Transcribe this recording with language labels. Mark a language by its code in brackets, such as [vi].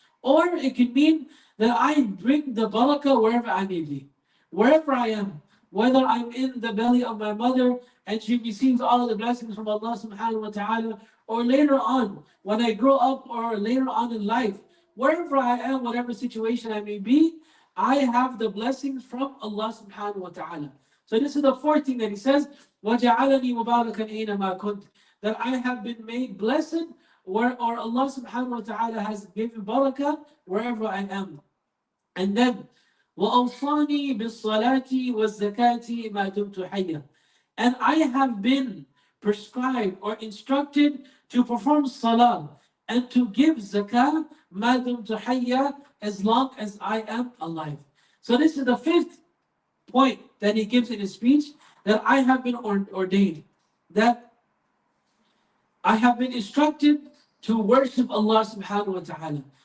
[en] Or it can mean that I bring the barakah wherever I may be, wherever I am, whether I'm in the belly of my mother and she receives all of the blessings from Allah subhanahu wa ta'ala, or later on when I grow up, or later on in life, wherever I am, whatever situation I may be, I have the blessings from Allah subhanahu wa ta'ala. So this is the fourth thing that he says, [ar] وَجَعَلَنِي مُبَارَكًا أَيْنَمَا كُنْتُ. [en] That I have been made blessed, or Allah subhanahu wa ta'ala has given barakah wherever I am. And then, [ar] وَأَوْصَانِي بِالصَّلَاةِ وَالزَّكَاةِ مَا دُمْتُ حَيًّا. [en] And I have been prescribed or instructed to perform salah and to give zakah [ar] مَا دُمْتُ حَيًّا, [en] as long as I am alive. So this is the fifth point that he gives in his speech, that I have been ordained, that I have been instructed to worship Allah subhanahu wa ta'ala.